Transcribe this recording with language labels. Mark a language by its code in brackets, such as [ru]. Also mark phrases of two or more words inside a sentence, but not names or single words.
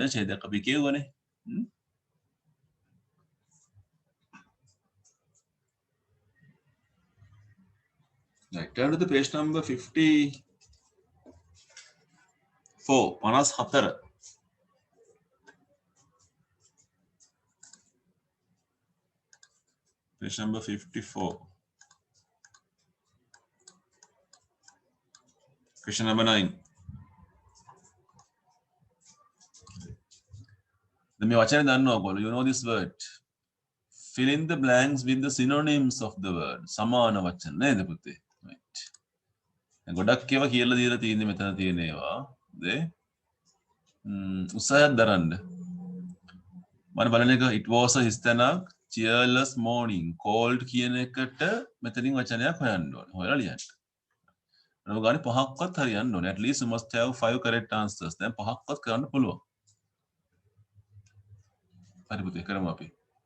[si] ඡේදයක් අපි කියවනේ. [en] Right, turn to the page number 54. 54. Page number 54. Question number 9. Then you know this word. Fill in the blanks with the synonyms of the word. [si] Samana වචන නේද පුතේ? Right. ගොඩක් ඒවා කියලා දීලා තියෙන්නේ මෙතන තියෙන ඒවා. නේ? උත්සාහයක් දරන්න. මම බලන එක [en] it was a [si] හිස්තැනක් [en] cheerless morning cold [si] කියන එකට මෙතනින් වචනයක් හොයන්න ඕනේ. හොයලා ලියන්න. ඔය ගානේ පහක්වත් හරියන්න ඕනේ. [en] at least you must have 5 correct answers. [si] දැන් පහක්වත් කරන්න පුළුවන්. හරි පුතේ කරමු අපි.